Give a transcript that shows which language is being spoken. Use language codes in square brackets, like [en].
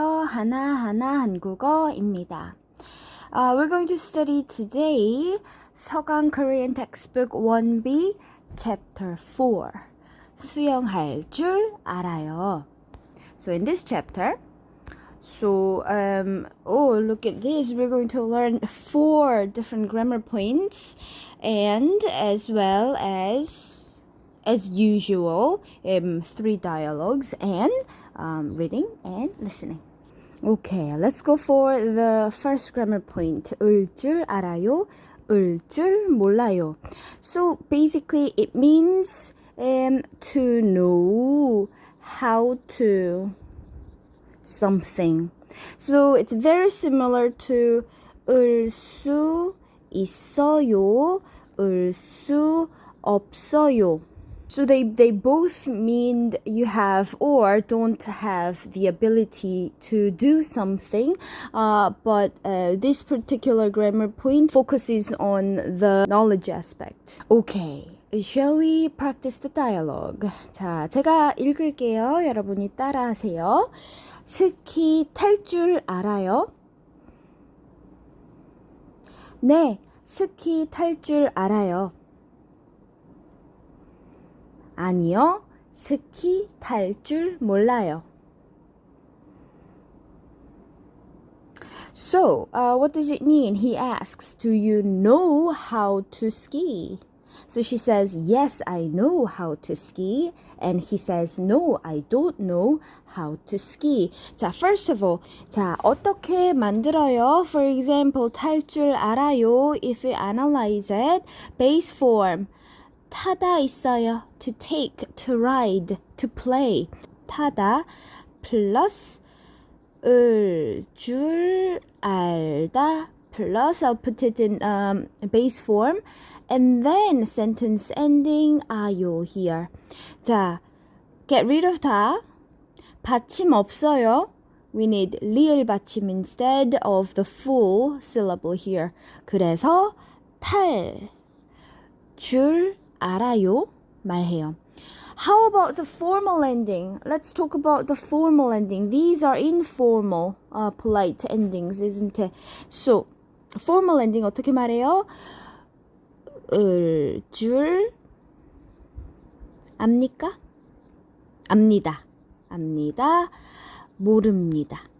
[ko] 하나하나 한국어입니다. [en] We're going to study today 서강 Korean textbook 1B chapter 4. [ko] 수영할 줄 알아요. [en] So in this chapter, look at this. We're going to learn 4 different grammar points and as well as usual, 3 dialogues and reading and listening. Okay, let's go for the first grammar point. [ko] 을 줄 알아요? 을 줄 몰라요. [en] So basically it means to know how to something. So it's very similar to 을 수 있어요, 을 수 없어요. So they both mean you have or don't have the ability to do something, but this particular grammar point focuses on the knowledge aspect. Okay, shall we practice the dialogue? [ko] 자, 제가 읽을게요. 여러분이 따라하세요. 스키 탈 줄 알아요? 네, 스키 탈 줄 알아요. 아니요, 스키 탈 줄 몰라요. [en] So, what does it mean? He asks, do you know how to ski? So she says, yes, I know how to ski. And he says, no, I don't know how to ski. [ko] 자, [en] first of all, [ko] 자, 어떻게 만들어요? [en] For example, [ko] 탈 줄 알아요. [en] If we analyze it, base form. [ko] 타다 있어요. [en] To take, to ride, to play. 타다 플러스 줄 알다 plus I'll put it in base form and then sentence ending 아요 here. 자, get rid of 다. [ko] 받침 없어요. [en] We need 리을 받침 instead of the full syllable here. [ko] 그래서 탈 줄 알아요 말해요. [en] How about the formal ending? Let's talk about the formal ending. These are informal, polite endings, isn't it? So, formal ending [ko] 어떻게 말해요? 줄 압니까? 압니다. 압니다. 모릅니다.